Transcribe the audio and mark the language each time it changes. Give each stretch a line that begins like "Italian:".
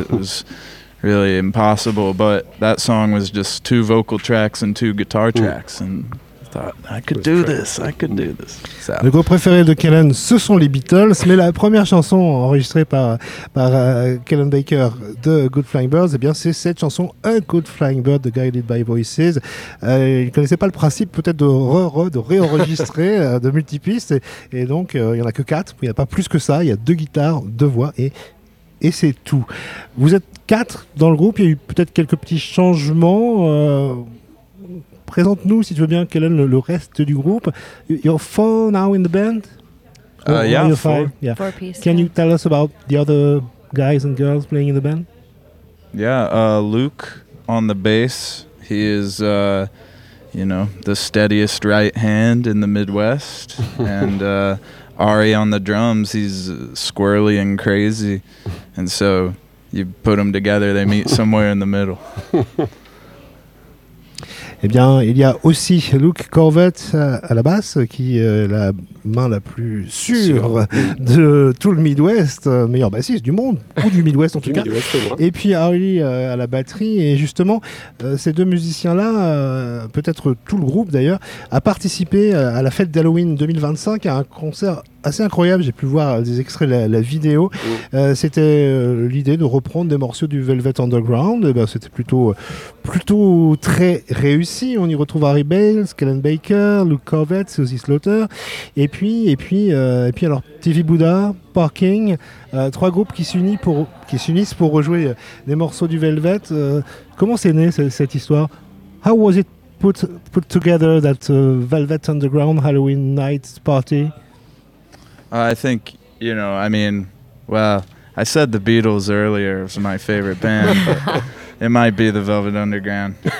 English: It was really impossible, but that song was just two vocal tracks and two guitar tracks, and I could do this.
French: Le groupe préféré de Kellen, ce sont les Beatles, mais la première chanson enregistrée par Kellen Baker de Good Flying Birds, eh bien c'est cette chanson, A Good Flying Bird de Guided by Voices. Ils ne connaissaient pas le principe peut-être de réenregistrer de multipistes, et donc il n'y en a que quatre, il n'y a pas plus que ça, il y a deux guitares, deux voix et c'est tout. Vous êtes quatre dans le groupe, il y a eu peut-être quelques petits changements. Présente-nous, si tu veux bien, Kellen, le reste du groupe.
English: You're four now in the band? Yeah, you're five. Yeah. Four pieces. Can you tell us about the other guys and girls playing in the band? Yeah, Luke on the bass. He is, the steadiest right hand in the Midwest. And Ari on the drums, he's squirrely and crazy. And so you put them together, they meet somewhere in the middle.
French: Eh bien, il y a aussi Luke Corvette à la basse, qui est la main la plus sûre de tout le Midwest, meilleur bassiste du monde, ou du Midwest en tout cas. Et puis Harley à la batterie. Et justement, ces deux musiciens-là, peut-être tout le groupe d'ailleurs, a participé à la fête d'Halloween 2025, à un concert assez incroyable. J'ai pu voir des extraits de la vidéo. C'était l'idée de reprendre des morceaux du Velvet Underground. Et ben, c'était plutôt très réussi. On y retrouve Harry Bales, Kellen Baker, Luke Corvette, Susie Slaughter. Et puis alors TV Buddha, Parking, trois groupes qui s'unissent pour rejouer des morceaux du Velvet. Comment c'est né cette histoire?
English: How was it put together, that Velvet Underground Halloween night party? I think, I said the Beatles earlier was my favorite band, but it might be the Velvet Underground.